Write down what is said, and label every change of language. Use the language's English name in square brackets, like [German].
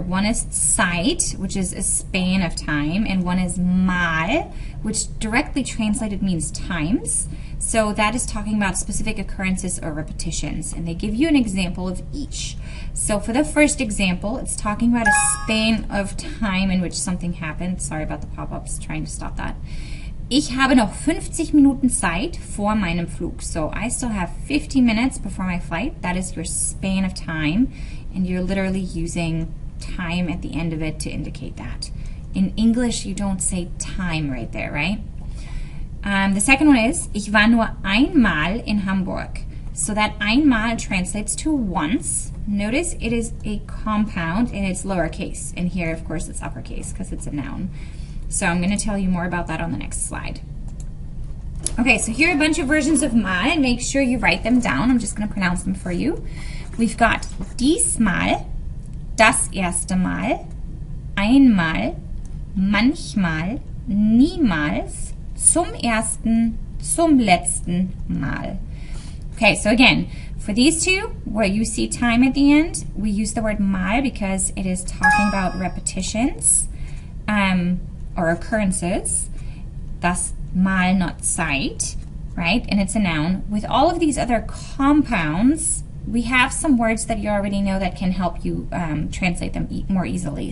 [English] One is Zeit, which is a span of time, and one is Mal, which directly translated means times. So that is talking about specific occurrences or repetitions, and they give you an example of each. So for the first example, it's talking about a span of time in which something happened. Sorry about the pop-ups, trying to stop that. [German] Ich habe noch 50 Minuten Zeit vor meinem Flug. [English] So I still have 50 minutes before my flight. That is your span of time, and you're literally using time at the end of it to indicate that. In English, you don't say time right there, right? The second one is, [German] ich war nur einmal in Hamburg. [English] So that einmal translates to once. Notice it is a compound and it's lowercase. And here, of course, it's uppercase because it's a noun. So I'm going to tell you more about that on the next slide. Okay, so here are a bunch of versions of mal. Make sure you write them down. I'm just going to pronounce them for you. We've got [German] diesmal, das erste Mal, einmal, manchmal, niemals, zum ersten, zum letzten Mal. [English] Okay, so again, for these two, where you see time at the end, we use the word mal because it is talking about repetitions. Or occurrences, thus mal, not Zeit, right? And it's a noun. With all of these other compounds, we have some words that you already know that can help you translate them more easily.